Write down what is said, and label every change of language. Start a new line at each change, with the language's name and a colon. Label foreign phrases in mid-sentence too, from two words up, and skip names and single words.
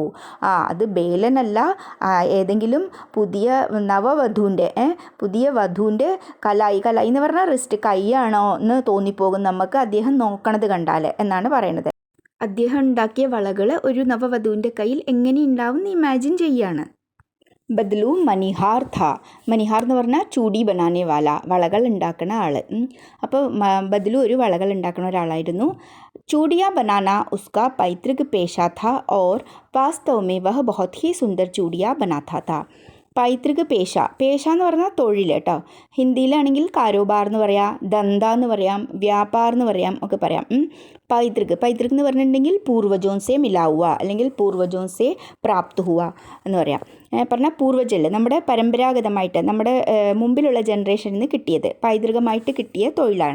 Malayalam: അത് ബേലനല്ല, ഏതെങ്കിലും പുതിയ വധുവിൻ്റെ കലായി എന്ന് പറഞ്ഞാൽ റിസ്റ്റ് കൈയാണോ എന്ന് തോന്നിപ്പോകും നമുക്ക് അദ്ദേഹം നോക്കണത് കണ്ടാൽ എന്നാണ് പറയണത്. അദ്ദേഹം ഉണ്ടാക്കിയ വളകൾ ഒരു നവവധുവിൻ്റെ കയ്യിൽ എങ്ങനെ ഉണ്ടാവും എന്ന് ഇമാജിൻ ചെയ്യാണ്. ബദലു മനിഹാർ മനിഹാർ എന്ന് പറഞ്ഞാൽ
Hindi: चूड़ी बनाने वाला,
Malayalam: വളകൾ ഉണ്ടാക്കുന്ന ആൾ. അപ്പോൾ ബദലു ഒരു വളകൾ ഉണ്ടാക്കുന്ന ഒരാളായിരുന്നു.
Hindi: चूड़ियाँ बनाना उसका पैतृक पेशा था और वास्तव में वह बहुत ही सुंदर चूड़ियाँ बनाता था. पैतृक पेशा
Malayalam: എന്ന് പറഞ്ഞാൽ തൊഴിൽ കേട്ടോ. ഹിന്ദിയിലാണെങ്കിൽ കാരോബാർ എന്ന് പറയാം, ദന്ത എന്ന് പറയാം, വ്യാപാർ എന്ന് പറയാം, ഒക്കെ പറയാം. പൈതൃക് എന്ന് പറഞ്ഞിട്ടുണ്ടെങ്കിൽ
Hindi: पूर्वजों से मिला हुआ
Malayalam: അല്ലെങ്കിൽ
Hindi: पूर्वजों से प्राप्त हुआ
Malayalam: എന്ന് പറയാം. പറഞ്ഞാൽ പൂർവജല് നമ്മുടെ പരമ്പരാഗതമായിട്ട് നമ്മുടെ മുമ്പിലുള്ള ജനറേഷനിൽ നിന്ന് കിട്ടിയത്, പൈതൃകമായിട്ട് കിട്ടിയ തൊഴിലാണ്.